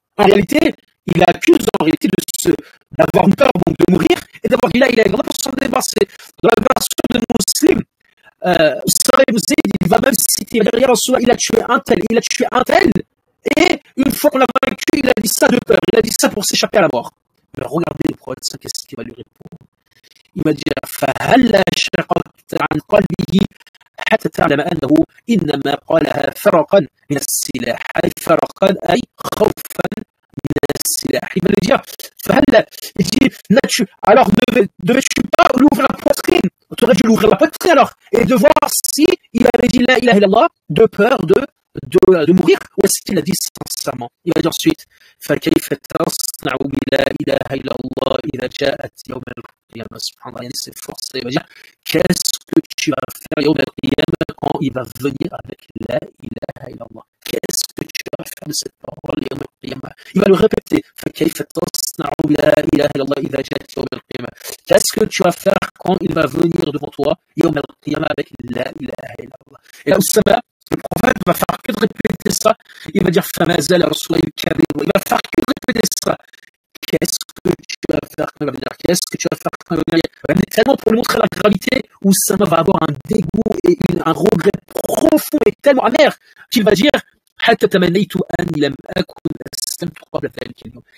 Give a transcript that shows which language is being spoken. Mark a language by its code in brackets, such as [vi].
[fr] En réalité, il accuse en réalité d'avoir une peur donc de mourir et d'avoir dit la ilaha illallah pour s'en débarrasser. Dans la version de Muslim, Usama ibn Zayd, il va même citer, il va dire, Ya Rasulallah, il a tué un tel, et une fois qu'on l'a vaincu, il a dit ça de peur, il a dit ça pour s'échapper à la mort. Mais regardez le prophète, qu'est-ce qu'il va lui répondre? Il va dire [ar] فهلا شققت عن قلبه حتى تعلم أنه إنما قالها فرقا من السلاح أي فرقا أي خوفا من السلاح. [fr] Il va lui dire فهلا, il dit alors devais-tu pas lui ouvrir la poitrine? Tu aurais dû lui ouvrir la poitrine alors et de voir si il avait dit la ilaha illallah de peur de mourir ou est-ce qu'il a dit sincèrement. Il va dire ensuite [ar] فكيف تصنع بلا إله إلا الله إذا جاءت يوم القيامة. [fr] Subhanallah, c'est forcé. Il va dire qu'est-ce que tu vas faire [ar] يوم القيامة [fr] quand il va venir avec la ilaha illallah. Qu'est-ce que tu vas faire de cette parole [ar] يوم القيامة? [fr] Il va le répéter [ar] فكيف تصنع بلا إله إلا الله إذا جاءت يوم القيامة. [fr] Qu'est-ce que tu vas faire quand il va venir devant toi [ar] يوم القيامة [fr] avec la ilaha illallah. Et là, Oussama, le prophète va faire que de répéter ça. Il va dire Famazal Rasulullah al-Karim. Il va faire que de répéter ça. Qu'est-ce que tu vas faire quand il va venir? Qu'est-ce que tu vas faire quand il va venir? Mais tellement pour lui montrer la gravité, Oussama va avoir un dégoût et un regret profond et tellement amer qu'il va dire [ar] حتى تمنيت أني لم أكن أسلمت قبل ذلك اليوم.